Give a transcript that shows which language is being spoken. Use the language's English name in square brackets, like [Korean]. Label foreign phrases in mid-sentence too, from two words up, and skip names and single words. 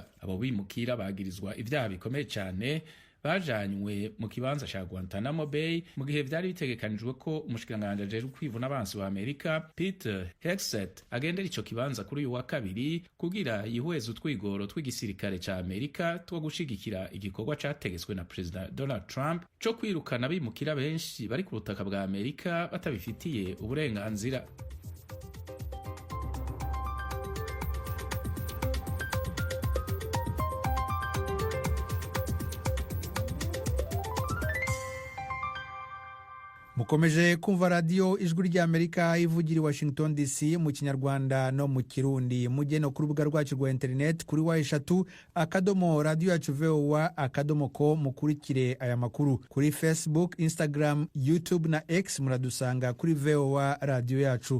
[Rundi] Abo bimukira bagirizwa ibyaha bikomeye cyane bajanywe mu kibanza cya Guantanamo Bay mu gihe vyari bitegekanijwe ko umushikiranganji ajejwe kwivuna abansi wa Amerika Peter Hegseth agendera ico kibanza kuri uyu wa kabiri kugira yihweze utwigoro tw'igisirikare ca Amerika two gushigikira igikorwa categetswe na President Donald Trump co kwirukana abimukira benshi bari ku butaka bwa Amerika batabifitiye uburenganzira. Mukomeje kumva radio ijwi rya Amerika ivugira Washington DC mu Kinyarwanda no mu Kirundi. Mujye no ku rubuga rwacu rwa internet kuri wa3.radio@voa.com mukurikire aya makuru. Kuri Facebook, Instagram, YouTube na X muradusanga kuri VOA radio yacu.